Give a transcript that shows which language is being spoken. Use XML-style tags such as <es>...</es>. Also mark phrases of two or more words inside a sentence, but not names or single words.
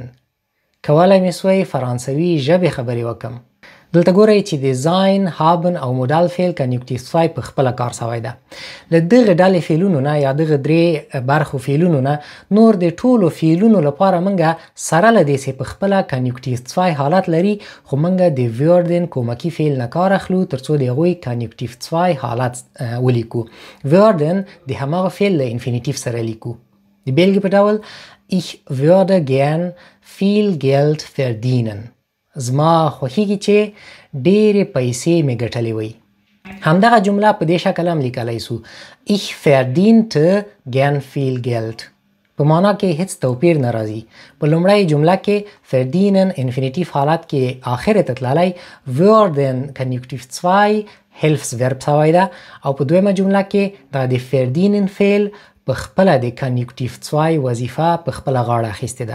<ps>کولی مې سوی فرانسوي ژبې خبرې وکم. دلته ګورئ چې د sein, haben او مودال فعل کنیوکټیو 2 په خپله کار سوی ده. له دغه ډلې فعلونو نه یا دغه درې برخو فعلونو نه نور د ټولو فعلونو لپاره موږ سره له دې چې په خپله کنیوکټیو 2 حالت لري خو موږ د werden کومکي فعل نه کار اخلو تر څو د هغوی کنیوکټیو 2 حالت ولیکو. werden د هماغه فعل له انفینیټیو سره لیکو. د بیلګې په ډول</ps> <de>ich würde gern viel Geld verdienen.</de> <ps>زما خوښیږي چې ډېرې پیسې مې ګټلې وي. همدغه جمله په دې شکل هم لیکلی سو</ps> <de>ich verdiente gern viel Geld.</de> <ps>په معنا کې هیڅ توپیر نه راځي. په لومړۍ جمله کې verdienen انفینیټیو حالت کې آخر ته تللی würden کنیوکټیو 2 هیلفسورب سوی ده او په دویمه جمله کې دا د verdienen فعل په خپله د کنیوکټیو 2 وظیفه په خپله غاړه اخیستې ده.</ps>